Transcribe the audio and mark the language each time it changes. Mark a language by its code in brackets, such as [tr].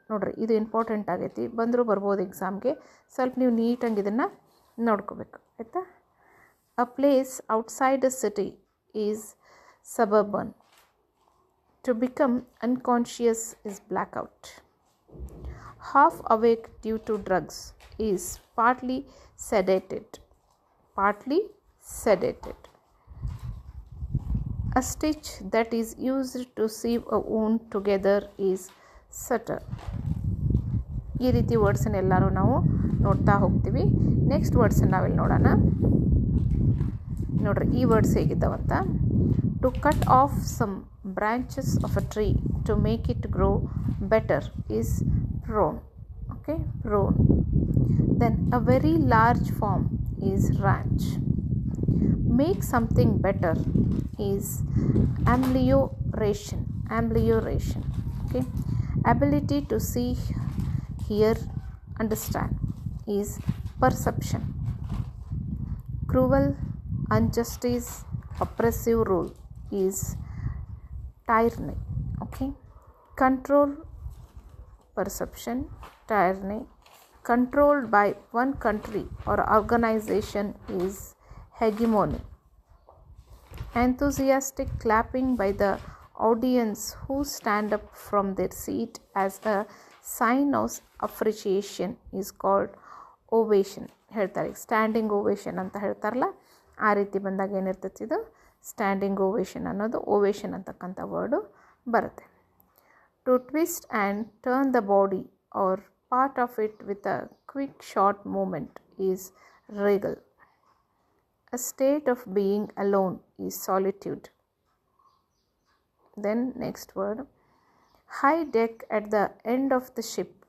[kn] ನೋಡ್ರಿ ಇದು ಇಂಪಾರ್ಟೆಂಟ್ ಆಗೈತಿ, ಬಂದರೂ ಬರ್ಬೋದು ಎಕ್ಸಾಮ್ಗೆ. ಸ್ವಲ್ಪ ನೀವು ನೀಟಾಗಿ ಇದನ್ನು ನೋಡ್ಕೋಬೇಕು ಆಯಿತಾ. [en] A place outside a city is suburban. To become unconscious is blackout. Half awake due to drugs is partly sedated. Partly sedated. A stitch that is used to sew a wound together is suture. [kn] ಈ ರೀತಿ ವರ್ಡ್ಸನ್ನು ಎಲ್ಲರೂ ನಾವು ನೋಡ್ತಾ ಹೋಗ್ತೀವಿ. Next ವರ್ಡ್ಸನ್ನು ನಾವಿಲ್ಲಿ ನೋಡೋಣ. ನೋಡ್ರಿ ಈ words ಹೇಗಿದ್ದಾವಂತ. [en] To cut off some branches of a tree to make it grow better is prune. Okay, prune. Then a very large farm is ranch. Make something better is amelioration. Amelioration. Okay. Ability to see, hear, understand is perception. Cruel, injustice, oppressive rule is tyranny. Okay. Control, perception, tyranny. Controlled by one country or organization is hegemony. Enthusiastic clapping by the audience who stand up from their seat as a sign of appreciation is called ovation. [kn] ಹೇಳ್ತಾರೆ standing ovation ಅಂತ ಹೇಳ್ತಾರಲ್ಲ, ಆ ರೀತಿ ಬಂದಾಗ ಏನಿರ್ತೈತಿ ಇದು standing ovation ಅನ್ನೋದು ovation ಅಂತಕ್ಕಂಥ word ಬರುತ್ತೆ. [en] To twist and turn the body or part of it with a quick short movement is regal. A state of being alone is solitude. Then next word, high deck at the end of the ship.